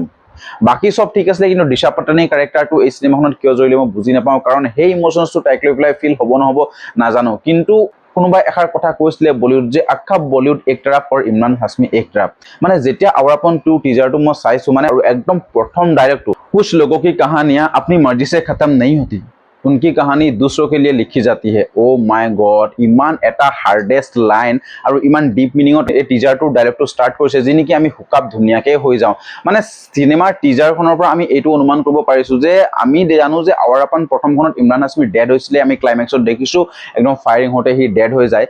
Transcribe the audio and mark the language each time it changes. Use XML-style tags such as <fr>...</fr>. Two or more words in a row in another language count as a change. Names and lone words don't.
<as>বাকী সব ঠিক আছিলে, কিন্তু দিশা পাটানীৰ কেৰেক্টাৰটো এই চিনেমাখনত কিয় জড়িলে মই বুজি নাপাওঁ, কাৰণ সেই ইমোচনছটো তাইক লৈ পেলাই ফিল হ'ব নহ'ব নাজানো। কিন্তু কোনোবাই এষাৰ কথা কৈছিলে বলিউড যে</as> <hi>आखा बॉलीवुड एक तरफ</hi> <as>আৰু ইমৰান হাছমি</as> <hi>एक तरफ।</hi> <as>মানে যেতিয়া আৱাৰাপান 2 টিজাৰটো মই চাইছো, মানে আৰু একদম প্ৰথম ডাইৰেক্টটো,</as> <hi>কুছ লোগোं की कहानियां अपनी मर्जी से खत्म नहीं होती, उनकी कहानी दूसरों के लिए लिखी जाती है।</hi> <en>Oh my god,</en> <as>ইমান এটা</as> <en>hardest line</en> <as>আৰু ইমান</as> <en>deep meaningত</en> <as>এই টিজাৰটোৰ ডাইৰেক্টটো ষ্টাৰ্ট কৰিছে, যি নেকি আমি হুকাপ ধুনীয়াকৈ হৈ যাওঁ। মানে চিনেমাৰ টিজাৰখনৰ পৰা আমি এইটো অনুমান কৰিব পাৰিছোঁ যে আমি জানো যে আৱাৰাপান প্ৰথমখনত ইমৰান হাছমি ডেড হৈছিলে, আমি ক্লাইমেক্সত দেখিছোঁ একদম ফায়াৰিং হওঁতে সি ডেড হৈ যায়।</as>